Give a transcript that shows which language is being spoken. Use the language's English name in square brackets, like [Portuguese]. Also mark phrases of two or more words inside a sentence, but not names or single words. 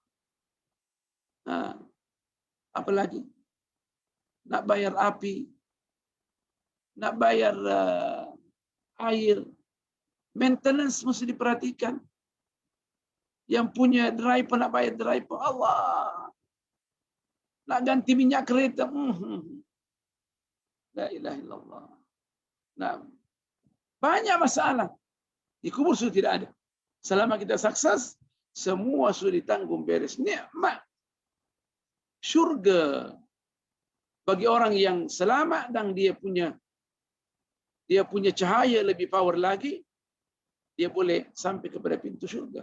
[Malay] Apa lagi? Nak bayar api. Nak bayar air. Maintenance mesti diperhatikan. Yang punya driver nak bayar driver. Allah. Nak ganti minyak kereta. [Arabic] لا إله إلا الله. [Malay] Nah, banyak masalah. Di kubur sudah tidak ada. Selama kita sukses, semua sudah ditanggung beres. Nikmat syurga bagi orang yang selamat dan dia punya cahaya lebih power lagi, dia boleh sampai kepada pintu syurga.